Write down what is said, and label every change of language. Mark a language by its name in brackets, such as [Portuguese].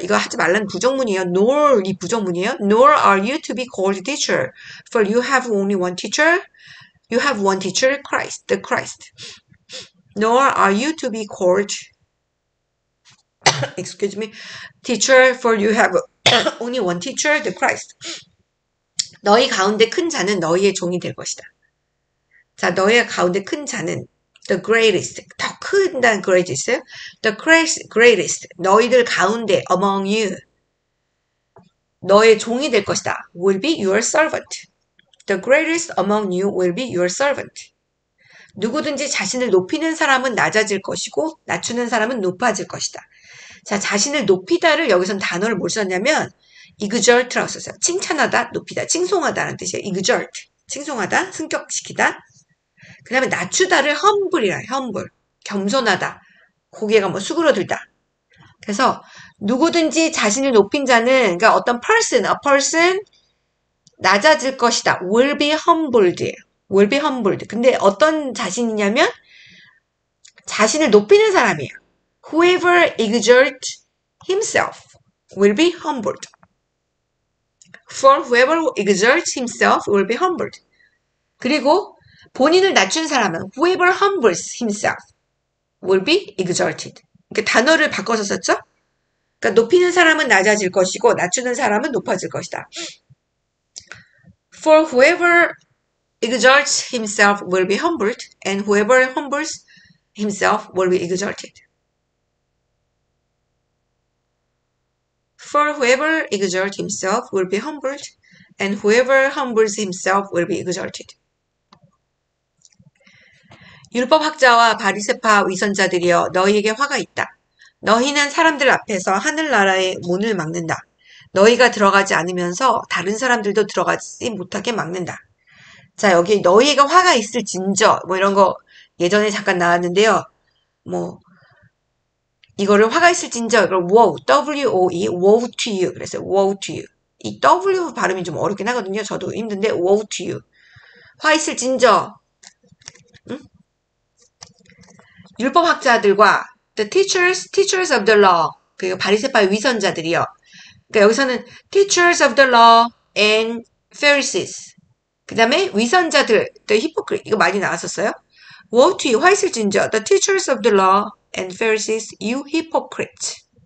[Korean] 이거 하지 말라는 부정문이에요. Nor 이 부정문이에요. [English] Nor are you to be called teacher. For you have only one teacher. You have one teacher, Christ, the Christ. Nor are you to be called, excuse me, teacher. For you have only one teacher, the Christ. [Korean] 너희 가운데 큰 자는 너희의 종이 될 것이다. 자, 너희 가운데 큰 자는 [English] the greatest, [Korean] 더 큰다는 great 있어요? [English] The greatest, [Korean] 너희들 가운데 [English] among you, [Korean] 너의 종이 될 것이다. [English] will be your servant. The greatest among you will be your servant. [Korean] 누구든지 자신을 높이는 사람은 낮아질 것이고 낮추는 사람은 높아질 것이다. 자, 자신을 높이다를 여기선 단어를 뭘 썼냐면 exalt라고 썼어요. 칭찬하다, 높이다, 칭송하다라는 뜻이에요. exalt, 칭송하다, 승격시키다. 그 다음에 낮추다를 humble이라 해요. humble, 겸손하다, 고개가 뭐 수그러들다. 그래서 누구든지 자신을 높인 자는 그러니까 어떤 [English] a person [Korean] 낮아질 것이다. [English] will be humbled예요. will be humbled. [Korean] 근데 어떤 자신이냐면 자신을 높이는 사람이에요. [English] Whoever exalts himself will be humbled. For whoever exalts himself will be humbled. [Korean] 그리고 본인을 낮춘 사람은 [English] whoever humbles himself will be exalted. [Korean] 그러니까 단어를 바꿔서 썼죠? 그러니까 높이는 사람은 낮아질 것이고 낮추는 사람은 높아질 것이다. [English] For whoever exalts himself will be humbled, and whoever humbles himself will be exalted. For whoever exalts himself will be humbled, and whoever humbles himself will be exalted. [Korean] 율법학자와 바리새파 위선자들이여 너희에게 화가 있다. 너희는 사람들 앞에서 하늘나라의 문을 막는다. 너희가 들어가지 않으면서 다른 사람들도 들어가지 못하게 막는다. 자, 여기 너희에게 화가 있을진저 뭐 이런 거 예전에 잠깐 나왔는데요. 뭐 이거를 화가 있을진저 이걸 [English] woe, W-O-E, woe to you [Korean] 그래서 [English] woe to you. [Korean] 이 W 발음이 좀 어렵긴 하거든요. 저도 힘든데 [English] woe to you. [Korean] 화 있을진저. 응? 율법학자들과 [English] the teachers of the law [Korean] 그리고 바리새파의 위선자들이요. 그러니까 여기서는 [English] teachers of the law and Pharisees. [Korean] 그 다음에 위선자들, [English] the hypocrite [Korean] 이거 많이 나왔었어요. [English] woe to you, [Korean] 화 있을진저 [English] the teachers of the law and Pharisees, you hypocrite.